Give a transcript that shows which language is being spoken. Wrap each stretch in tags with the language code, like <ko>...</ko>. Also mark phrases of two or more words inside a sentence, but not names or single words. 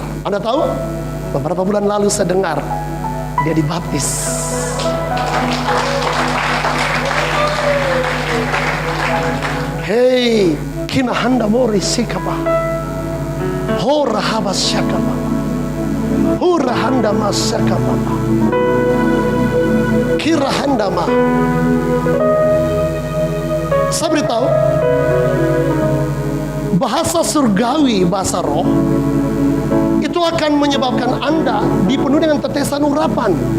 <id>Anda tahu, beberapa bulan lalu saya dengar dia dibaptis. Hei, kina handa mori sikapa, hora habas syakapa, hora handa masakapa, kira handa ma. Saya beritahu, bahasa surgawi, bahasa roh, itu akan menyebabkan Anda dipenuhi dengan tetesan urapan.</id>